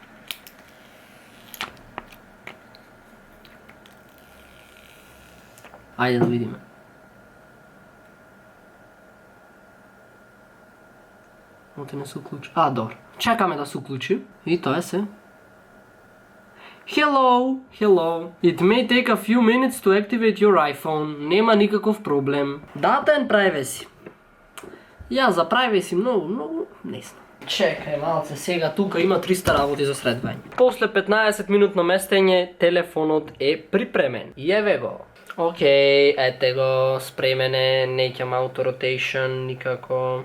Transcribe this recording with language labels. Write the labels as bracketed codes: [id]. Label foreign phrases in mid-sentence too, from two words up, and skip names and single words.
[mk] Ајде да видиме. Оте не се уклучи. Добро. Чекаме да се уклучи. И тоа е се. Hello. [en] It may take a few minutes to activate your iPhone. [mk] Нема никаков проблем. [en] Data and privacy. [mk] Ја за privacy многу не знам. Чекај малце, сега тука има 300 работи за средвање. После 15 минутно местење, телефонот е припремен. И еве го. Океј, ете го, спремен е, неќам [en] auto rotation, [mk] никако.